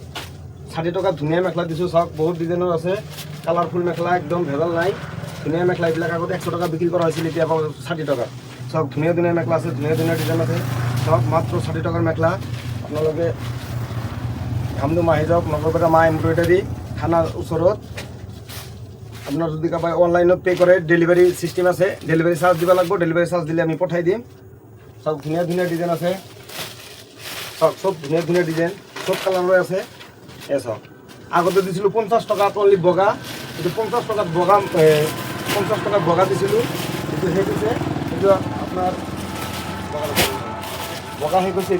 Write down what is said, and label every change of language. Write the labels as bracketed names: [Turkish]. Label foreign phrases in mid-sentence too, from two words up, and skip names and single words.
[Assamese] 60 টকাত ধুনীয়া মেখেলা দিছোঁ চাওক, বহুত ডিজাইনৰ আছে, কালাৰফুল মেখেলা, একদম ভেজাল নাই, ধুনীয়া মেখেলা। এইবিলাক আগতে 100 টকা বিক্ৰী কৰা হৈছিল, এতিয়া পাব 60 টকা। চাওক ধুনীয়া ধুনীয়া মেখেলা আছে, ধুনীয়া ধুনীয়া ডিজাইন আছে, চাওক মাত্ৰ 60 টকাৰ মেখেলা। আপোনালোকে ঘামদুম আহি যাওক, নগৰপেটা মা এমব্ৰইডাৰী থানাৰ ওচৰত। আপনার যদি কাবাই অনলাইনত পে করে [English] delivery system [Assamese] আছে, [English] delivery charge [Assamese] দিব লাগবে, [English] delivery charge [Assamese] দিলে আমি পঠাই দিম। সব ধুনীয়া ধুনীয়া ডিজাইন আছে, সব ধুনীয়া ধুনীয়া ডিজাইন, সব কালাৰৰ আছে। চাওক আগতে দিছিলোঁ 50 টকাত অনলি বগা, কিন্তু 50 টকাত বগা 50 টকাত বগা দিছিলোঁ, কিন্তু সেইটোছে সেইটো আপোনাৰ বগা হৈ গৈছে।